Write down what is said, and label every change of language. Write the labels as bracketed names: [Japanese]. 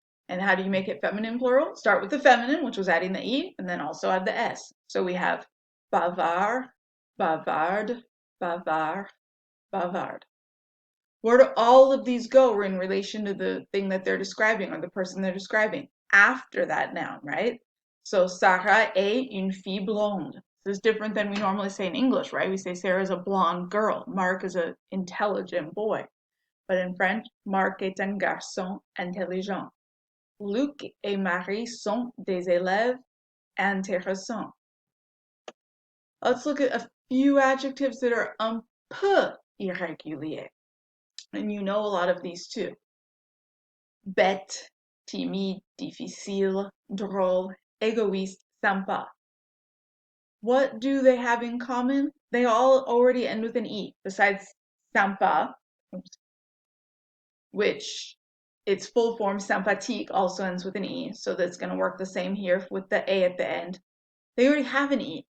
[English] And how do you make it feminine plural? Start with the feminine, which was adding the E, and then also add the S. So we have bavard, bavarde, bavard, bavard. Where do all of these go in relation to the thing that they're describing or the person they're describing? After that noun, right? So [French] Sarah est une fille blonde. [English] This is different than we normally say in English, right? We say Sarah is a blonde girl. Marc is an intelligent boy. But in French, [French] Marc est un garçon intelligent. Luc et Marie sont des élèves intéressants. [English] Let's look at a few adjectives that are [French] un peu irréguliers. [English] And you know a lot of these too. [French] Bête, timide, difficile, drôle, égoïste, sympa. [English] What do they have in common? They all already end with an E, besides sympa, which its full form sympathique also ends with an E, so that's going to work the same here with the A at the end. They already have an E.